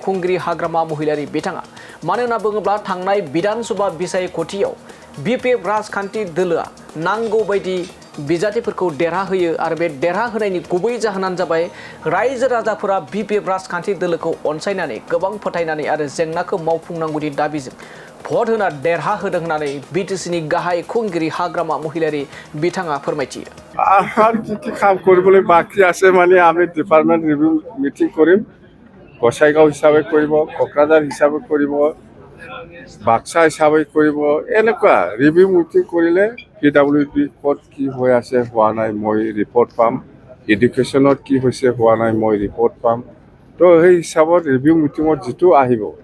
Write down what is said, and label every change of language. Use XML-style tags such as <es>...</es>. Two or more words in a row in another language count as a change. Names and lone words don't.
<brx>खुंगिरि हाग्रामा महिलारी बिथाङा मानोना बुङोब्ला थांनाय विधानसभा बिसायख'थियाव बिपिएफ राजखान्थि दोलोआ नांगौ बायदि बिजाथिफोरखौ देरहा होयो आरो बे देरहा होनायनि गुबै जाहोनानो जाबाय रायजो राजाफोरा बिपिएफ राजखान्थि दोलोखौ अनसायनानै गोबां फोथायनानै आरो जेंनाखौ मावफुंनांगौनि दाबिजों भट होना देरहा होदों होननानै बिटिसिनि गाहाय खुंगिरि हाग्रामा महिलारी बिथाङा फोरमायथियो</brx> <as>আর কি কাম কৰিবলৈ বাকি আছে মানে আমি ডিপার্টমেন্ট রিভিউ মিটিং কৰিম গোসাইগাঁও হিচাপে কৰিব কোকৰাঝাৰ হিচাপে কৰিব বাক্সা হিচাপে কৰিব এনেকুৱা ৰিভিউ মিটিং কৰিলে পিডব্লিউডি ক'ত কি হৈ আছে হোৱা নাই মই ৰিপৰ্ট পাম এডুকেশ্যনত কি হৈছে হোৱা নাই মই ৰিপৰ্ট পাম তো সেই হিচাপত ৰিভিউ মিটিঙত যিটো আহিব</as>